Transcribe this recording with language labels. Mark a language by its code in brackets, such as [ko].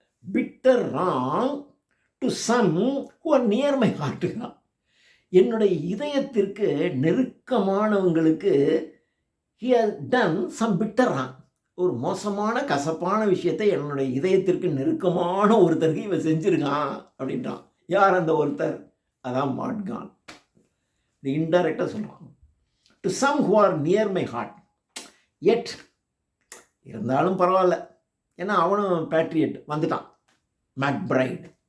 [en] bitter wrong to some who are near my heart. [ta] என்னுடைய இதயத்திற்கு நெருக்கமானவங்களுக்கு [en] he has done some bitter wrong. [ta] ஒரு மோசமான கசப்பான விஷயத்தை என்னுடைய இதயத்திற்கு நெருக்கமான ஒருத்தருக்கு இவன் செஞ்சிருக்கான் அப்படின்றான். யார் அந்த ஒருத்தர்? அதான் மாட்கான். இது இன்டைரக்டாக சொல்கிறான். [en] To some who are near my heart. [ta] yet இருந்தாலும் பரவாயில்ல, ஏன்னா அவனும் பேட்ரியட் வந்துட்டான், மேக்பிரைட்.